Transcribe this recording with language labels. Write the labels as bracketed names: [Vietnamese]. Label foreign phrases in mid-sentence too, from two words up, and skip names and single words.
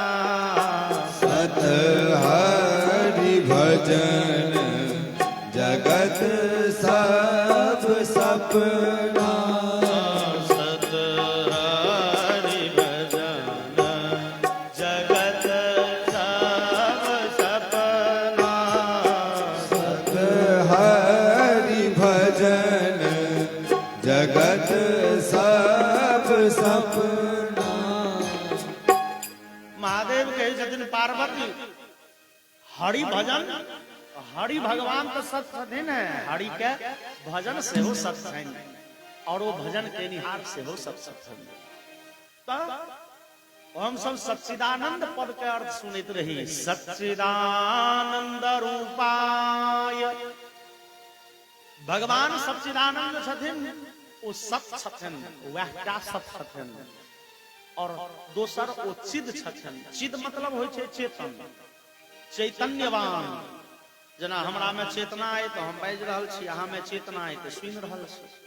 [Awadhi] सत हरि भजन जगत सब सपना, सत हरि भजन जगत सब सपना, सत हरि भजन जगत सब सपना। [Maithili] महादेव कहे छथिन पार्वती हरि भजन, हरि भगवान तो सत छथिन, हरि के भजन सेहो सत छनि और वो भजन के निहार सेहो सत छथिन। तो हम सब सच्चिदानंद पद के अर्थ सुनैत रही। सच्चिदानंद रूपाय, भगवान सच्चिदानंद छथिन, वो सत छथिन, वह सत छथिन। और दोसर ओ चिद छथिन। चिद मतलब होइ छै चेतन, चैतन्यवान। जना हमरा में चेतना है तो हम बाजि रहल छी, अहाँ में चेतना है तो सुनि रहल छी।